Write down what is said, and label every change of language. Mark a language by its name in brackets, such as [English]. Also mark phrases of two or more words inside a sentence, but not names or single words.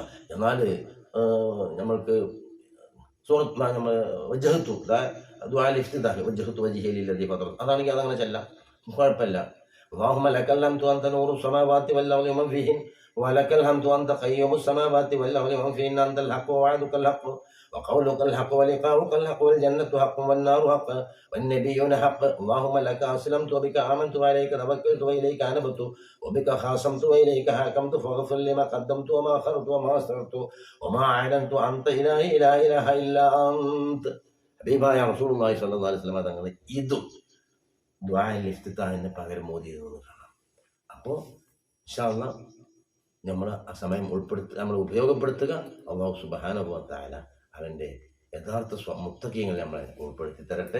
[Malayalam] എന്നാൽ നമ്മൾക്ക് സൂറത്ത് നമ്മൾ [Arabic] وجهت دعاء افتتاح وجهت وجهي للذي فطر, [Malayalam] അതാണെങ്കിൽ അതങ്ങനെ ചെല്ലാം, കുഴപ്പമില്ല. [Arabic] اللهم لك الحمد أنت نور السماوات والأرض ومن فيهن ولك الحمد أنت قيوم السماوات والأرض ومن فيهن أنت الحق ووعدك الحق وقولك الحق ولقاؤك الحق والجنة حق والنار حق والنبيون حق اللهم لك أسلمت وبك آمنت وعليك توكلت وإليك أنبت وبك خاصمت وإليك حاكمت فاغفر لما قدمت وما أخرت وما أسررت وما أعلنت أنت إلهي لا إله إلا أنت. [Malayalam] ഹബീബായ [Arabic] رسول الله صلى الله عليه وسلم [Malayalam] തങ്ങൾ ഇതും ദുആഇൽ ഇഫ്തിതാഹിന് പകരം മോദിയെന്ന് കാണാം. അപ്പോൾ [Arabic] إن شاء الله [Malayalam] നമ്മൾ ആ സമയം നമ്മൾ ഉപയോഗപ്പെടുത്തുക. [Arabic] الله سبحانه وتعالى [Malayalam] അവൻ്റെ യഥാർത്ഥ മുത്തഖീങ്ങളെ നമ്മളെ ഉൾപ്പെടുത്തി തരട്ടെ.